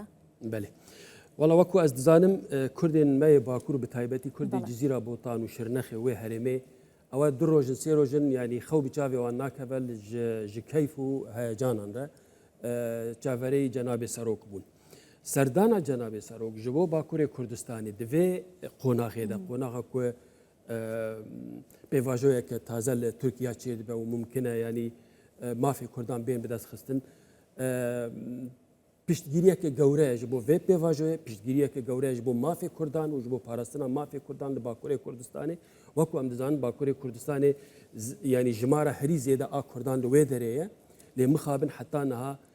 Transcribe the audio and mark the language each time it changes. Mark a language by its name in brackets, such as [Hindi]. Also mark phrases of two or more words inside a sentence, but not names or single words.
[Kurdish] بەێ وەڵا وەکو ئەس دزانم کوردێن مایە باکوور بە تایبەتی کوردی جززیرا بۆتان و شرنەخێ وێ هەرێمێ ئەوە دو ڕۆژن سێ ڕۆژن ینی خەو بچاوێوان ناکەبە ji keyf و هەیەجانان رە چاڤەرەی جەنابێ سەرۆک بوون سەردانا جەنابێ سەرۆک ji بۆ باکوورێ کوردستانی divê قۆناغێدا قۆناغا ku pêvajoyeke taze li Tirkiya çê dibe û mumkin e yanî mafê Kurdan bên bi dest xistin piştgiriyeke gewre ji bo vê pêvajoyê piştgiriyeke gewre ji bo mafê Kurdan û ji bo parastina mafê Kurdan li Bakurê Kurdistanê wekû em dizanin Bakurê Kurdistanê yanî jimara herî zêde a Kurdan li wê derê ye lê mixabin heta niha